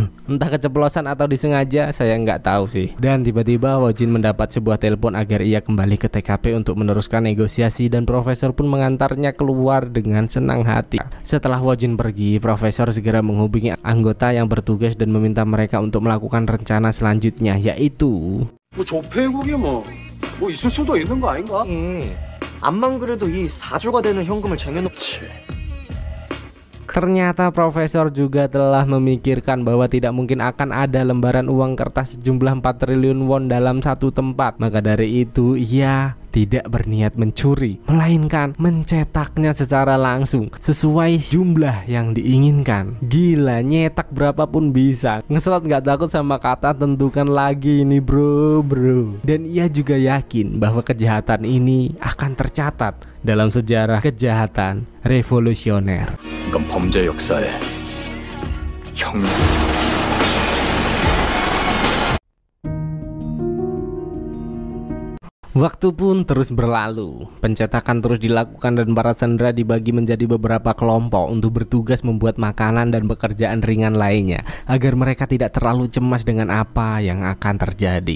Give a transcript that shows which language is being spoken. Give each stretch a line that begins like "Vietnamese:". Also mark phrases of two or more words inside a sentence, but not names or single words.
Indonesian: Entah keceplosan atau disengaja, saya nggak tahu sih. Dan tiba-tiba Mojin mendapat sebuah telepon agar ia kembali ke TKP untuk meneruskan negosiasi dan Profesor pun mengantarnya keluar dengan senang hati. Setelah Mojin pergi, Profesor segera menghubungi anggota yang bertugas dan meminta mereka untuk melakukan rencana selanjutnya, yaitu
Korean: 뭐 조폐국이 뭐 있을 수도 있는 거 아닌가? 암만 그래도 이 4조가 되는 현금을 쟁여놓지.
Indonesian: Ternyata Profesor juga telah memikirkan bahwa tidak mungkin akan ada lembaran uang kertas sejumlah 4 triliun won dalam satu tempat. Maka dari itu ia tidak berniat mencuri, melainkan mencetaknya secara langsung sesuai jumlah yang diinginkan. Gila, nyetak berapapun bisa. Ngeslot nggak takut sama kata tentukan lagi ini bro. Dan ia juga yakin bahwa kejahatan ini akan tercatat dalam sejarah kejahatan revolusioner.
Korean: 이건 범죄 역사에 혁명.
Indonesian: Waktu pun terus berlalu, pencetakan terus dilakukan dan para sandera dibagi menjadi beberapa kelompok untuk bertugas membuat makanan dan pekerjaan ringan lainnya agar mereka tidak terlalu cemas dengan apa yang akan terjadi.